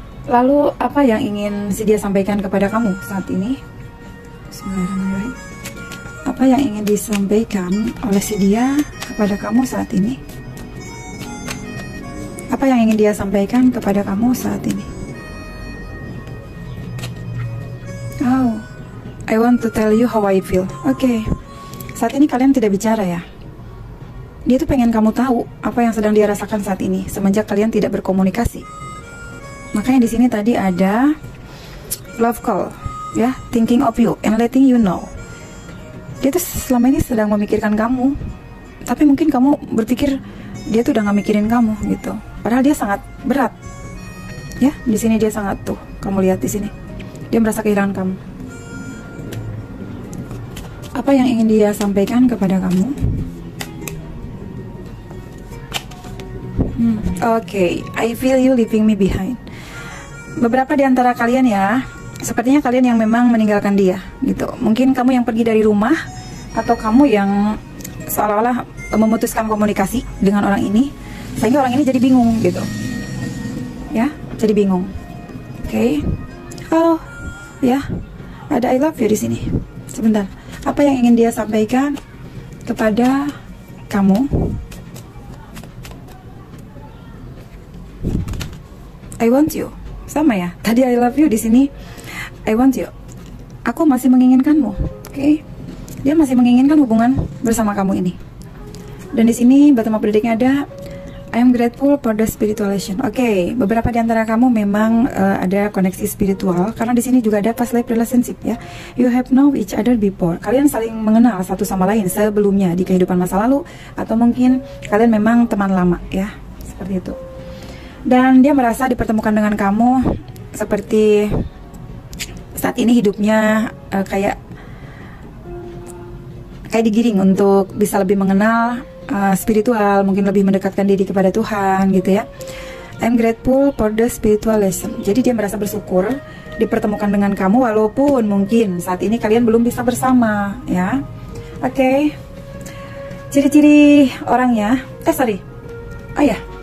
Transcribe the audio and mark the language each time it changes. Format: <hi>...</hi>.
<id>Lalu apa yang ingin si dia sampaikan kepada kamu saat ini? Bismillahirrahmanirrahim. Apa yang ingin disampaikan oleh si dia kepada kamu saat ini? Apa yang ingin dia sampaikan kepada kamu saat ini?</id> <en>Oh, I want to tell you how I feel.</en> <id>Oke. Saat ini kalian tidak bicara ya. Dia tuh pengen kamu tahu apa yang sedang dia rasakan saat ini semenjak kalian tidak berkomunikasi. Makanya di sini tadi ada love call, ya,</id> <en>thinking of you and letting you know.</en> <id>Dia tuh selama ini sedang memikirkan kamu, tapi mungkin kamu berpikir dia tuh udah gak mikirin kamu gitu. Padahal dia sangat berat. Ya, di sini dia sangat tuh. Kamu lihat di sini, dia merasa kehilangan kamu. Apa yang ingin dia sampaikan kepada kamu?</id> <en>Oke, I feel you leaving me behind.</en> <id>Beberapa di antara kalian ya, sepertinya kalian yang memang meninggalkan dia gitu. Mungkin kamu yang pergi dari rumah, atau kamu yang seolah-olah memutuskan komunikasi dengan orang ini, sehingga orang ini jadi bingung gitu. Ya, jadi bingung. Oke. Oh, ya. Ada</id> <en>I love you</en> <id>di sini. Sebentar. Apa yang ingin dia sampaikan kepada kamu?</id> <en>I want you.</en> <id>Sama ya. Tadi</id> <en>I love you,</en> <id>di sini</id> <en>I want you.</en> <id>Aku masih menginginkanmu. Oke. Dia masih menginginkan hubungan bersama kamu ini. Dan di sini</id> <en>bottom of the deck-nya</en> <id>ada</id> <en>I am grateful for the spiritualization.</en> <id>Oke, beberapa di antara kamu memang ada koneksi spiritual karena di sini juga ada past life relationship ya.</id> <en>You have known each other before.</en> <id>Kalian saling mengenal satu sama lain sebelumnya di kehidupan masa lalu, atau mungkin kalian memang teman lama ya, seperti itu. Dan dia merasa dipertemukan dengan kamu seperti saat ini hidupnya kayak digiring untuk bisa lebih mengenal spiritual, mungkin lebih mendekatkan diri kepada Tuhan gitu ya.</id> <en>I'm grateful for the spiritual lesson.</en> <id>Jadi dia merasa bersyukur dipertemukan dengan kamu walaupun mungkin saat ini kalian belum bisa bersama ya. Oke. Ciri-ciri orangnya. Oh ya.</id>